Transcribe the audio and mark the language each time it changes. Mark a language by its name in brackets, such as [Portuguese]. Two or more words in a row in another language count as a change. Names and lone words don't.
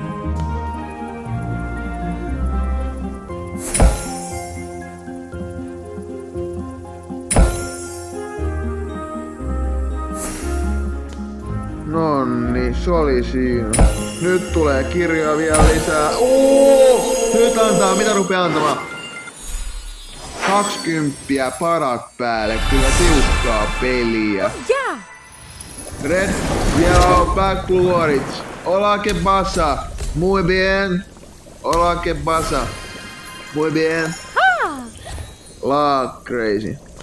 [Finnish] Nonni, se oli siinä. Nyt tulee kirjaa vielä lisää. Nyt antaa, mitä rupeaa antamaan? 20 parat päälle, kyllä tiukkaa peliä. [English] Red, yellow, black, blue, orange. [Spanish] Hola, que pasa? Muy bien. Hola, que pasa? Muy bien. La crazy.